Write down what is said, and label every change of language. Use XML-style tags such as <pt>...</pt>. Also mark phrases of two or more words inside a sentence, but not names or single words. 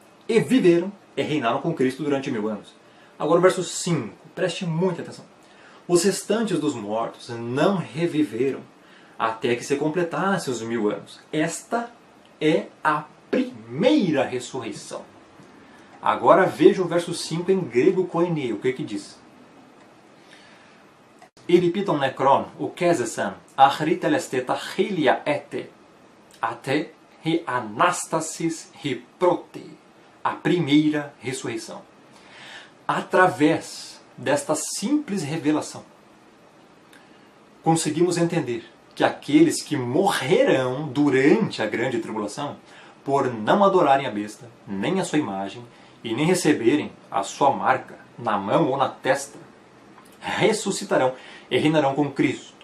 <pt>E viveram e reinaram com Cristo durante 1000 anos. Agora o verso 5, preste muita atenção. Os restantes dos mortos não reviveram até que se completassem os 1000 anos. Esta é a primeira ressurreição. Agora veja o verso 5 em grego koine, o que diz?</pt> <el>οἱ λοιποὶ τῶν νεκρῶν, οὐκ ἔζησαν, ἄχρι τελεσθῇ τὰ χίλια ἔτη, αὕτη ἡ ἀνάστασις ἡ πρώτη,</el> <pt>a primeira ressurreição. Através desta simples revelação, conseguimos entender que aqueles que morrerão durante a grande tribulação, por não adorarem a besta, nem a sua imagem, e nem receberem a sua marca na mão ou na testa, ressuscitarão e reinarão com Cristo.</pt>